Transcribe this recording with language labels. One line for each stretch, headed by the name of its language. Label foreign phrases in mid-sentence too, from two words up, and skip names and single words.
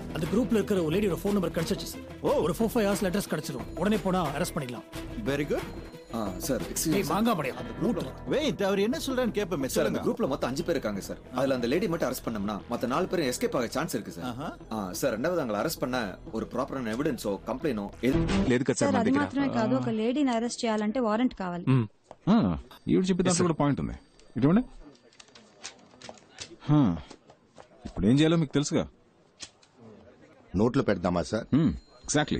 Tamil: அந்த குரூப்ல இருக்கிற ஒரு லேடியோட ஃபோன் நம்பர் கிடைச்சிச்சு சார். ஒரு 4-5 ஹவர்ஸ்ல அட்ரஸ் கிடைச்சிரும். உடனே போனா அரெஸ்ட் பண்ணிடலாம்.
English: very good. sir excuse
Tamil: மாங்கா மடை அந்த ரூட் வெயிட், அவர் என்ன சொல்றான்னு கேப்பமே சார். அந்த குரூப்ல மொத்தம் 5 பேர் இருக்காங்க சார். அதுல அந்த லேடி மட்டும் அரெஸ்ட் பண்ணோம்னா மத்த 4 பேரும் எஸ்கேப் ஆக சான்ஸ் இருக்கு சார். சார் ரெண்டாவது அவங்களை அரெஸ்ட் பண்ண ஒரு ப்ராப்பரான
English: evidenceo complainto
Telugu: లేదు కదా సార్. అది మాత్రమే కాదు, ఒక లేడీని అరెస్ట్ చేయాలంటే వారెంట్ కావాలి. ఈవిడ చెప్పే దాంట్లో కూడా పాయింట్ ఉంది. ఇటువంటి ఇప్పుడు ఏం చేయాలో మీకు తెలుసుగా. నోట్లో పెడదామా సార్? ఎగ్జాక్ట్లీ.